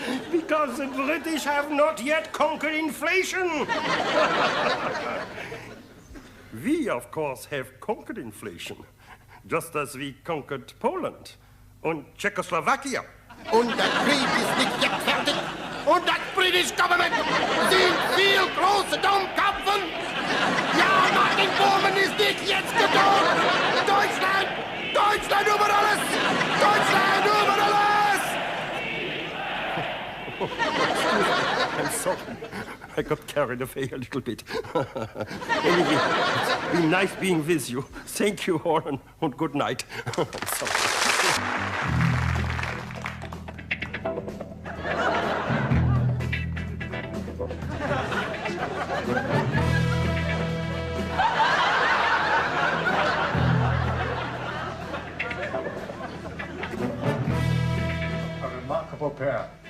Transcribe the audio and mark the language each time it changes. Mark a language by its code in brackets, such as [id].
[en] Because the British have not yet conquered inflation. We, of course, have conquered inflation, just as we conquered Poland and Czechoslovakia. [de] Und der Krieg ist nicht [en] yet [de] fertig. Und das British Government sind viel große Dummköpfen. Ja, Martin Bormann ist nicht jetzt getan. Deutschland! Deutschland über alles! Deutschland über alles! [en] I'm sorry. I got carried away a little bit. Anyway, it's been nice being with you. Thank you, Horn, and good night. A remarkable pair.